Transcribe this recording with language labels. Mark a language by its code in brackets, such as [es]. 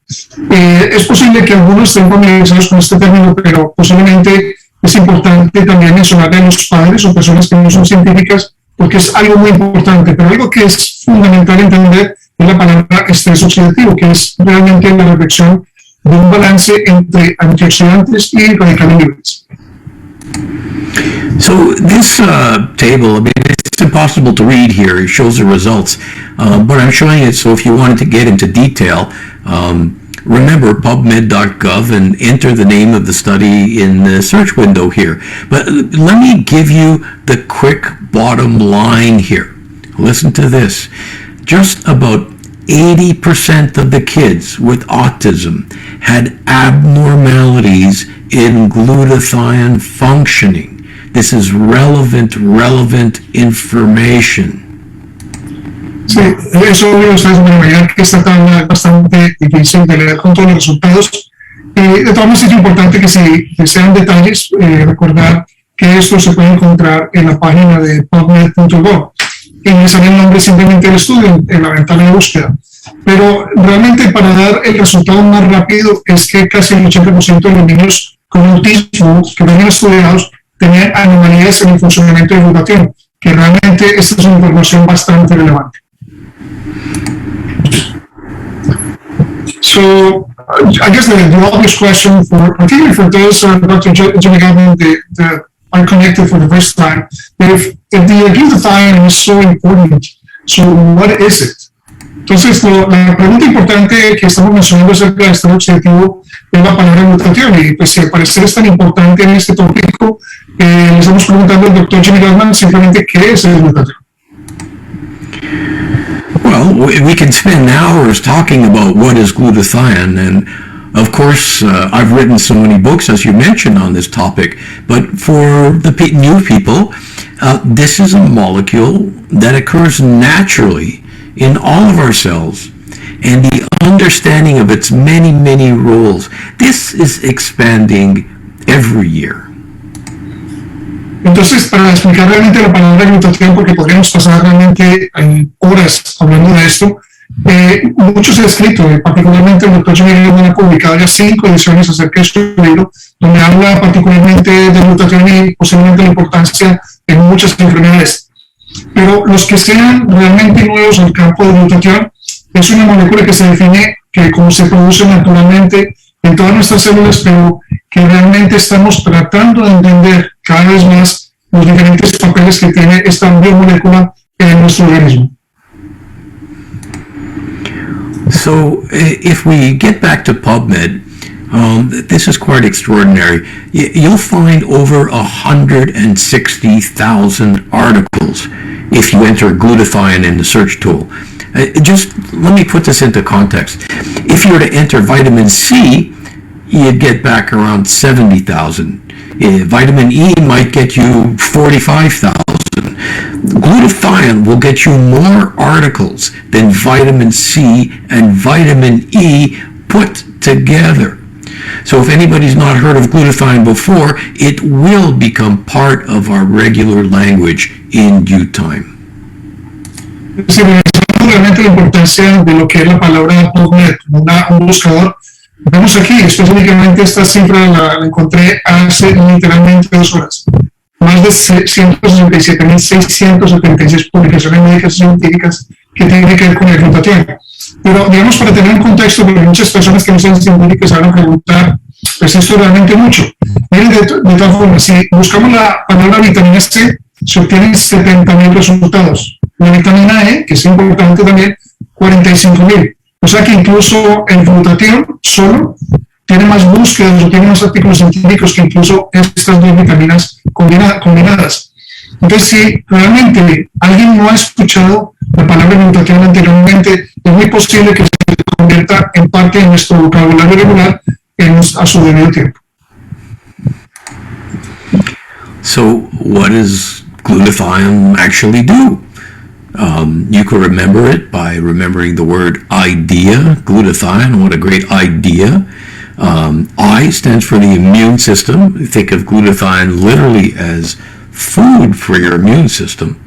[es] Es posible que algunos estén familiarizados con este término, pero posiblemente es importante también mencionarle a los padres o personas que no son científicas, porque es algo muy importante, pero algo que es fundamental entender es la palabra estrés oxidativo, que es realmente la reflexión de un balance entre antioxidantes y radicales libres. [en] So this table, I mean, it's impossible to read here. It shows the results, but I'm showing it so if you wanted to get into detail, remember PubMed.gov and enter the name of the study in the search window here. But let me give you the quick bottom line here. Listen to this. Just about 80% of the kids with autism had abnormalities in glutathione functioning. This is relevant information. [es] Sí, eso ustedes me imaginan que esta tabla es bastante difícil de leer con todos los resultados. De todas maneras, es importante que si desean detalles, recordar que esto se puede encontrar en la página de PubMed.gov. Y me sale el nombre simplemente del estudio en la ventana de búsqueda. Pero realmente, para dar el resultado más rápido, es que casi el 80% de los niños con autismo que venían estudiados tenían anomalías en el funcionamiento de glutatión, que realmente esta es una información bastante relevante. [en] So, I guess the obvious question, particularly for those Dr. Jimmy Gutman that are connected for the first time, if the glutathione is so important, so what is it? [es] Entonces, la pregunta importante que estamos mencionando acerca del estado oxidativo es la palabra glutatión, y pues si al parecer es tan importante en este tópico, le estamos preguntando al Dr. Jimmy Gutman simplemente qué es el glutatión. [en] Well, we can spend hours talking about what is glutathione, and of course, I've written so many books, as you mentioned, on this topic, but for the new people, this is a molecule that occurs naturally in all of our cells, and the understanding of its many roles, this is expanding every year. [es] Entonces, para explicar realmente la palabra glutatión, porque podríamos pasar realmente horas hablando de esto, mucho se ha escrito, particularmente el Dr. Jimmy Gutman ha publicado ya 5 ediciones acerca de su libro, donde habla particularmente de glutatión y posiblemente la importancia en muchas enfermedades. Pero los que sean realmente nuevos en el campo de glutatión, es una molécula que se define que como se produce naturalmente en todas nuestras células, pero que realmente estamos tratando de entender cada vez más los diferentes papeles que tiene esta biomolécula en nuestro organismo. [en] So, if we get back to PubMed, this is quite extraordinary. You'll find over 160,000 articles if you enter glutathione in the search tool. Just let me put this into context. If you were to enter vitamin C, you'd get back around 70,000. Vitamin E might get you 45,000. Glutathione will get you more articles than vitamin C and vitamin E put together. So if anybody's not heard of glutathione before, it will become part of our regular language in due time. [es] Sí, realmente la importancia de lo que es la palabra PubMed, un buscador. Vemos aquí, específicamente esta cifra la encontré hace literalmente 2 horas. Más de 167.676 publicaciones médicas y científicas que tienen que ver con el glutatión. Pero, digamos, para tener un contexto, porque muchas personas que no son científicas van a preguntar, pues esto es realmente mucho. Miren, de todas formas, si buscamos la palabra vitamina C, se obtienen 70.000 resultados. La vitamina E, que es importante también, 45.000. O sea que incluso el glutatión solo tiene más búsquedas o tiene más artículos científicos que incluso estas dos vitaminas combinadas. Entonces, si realmente alguien no ha escuchado la palabra glutatión anteriormente, es muy posible que se convierta en parte de nuestro vocabulario regular a su debido tiempo. [en] So, what does glutathione actually do? You can remember it by remembering the word idea, glutathione, what a great idea. I stands for the immune system. Think of glutathione literally as food for your immune system.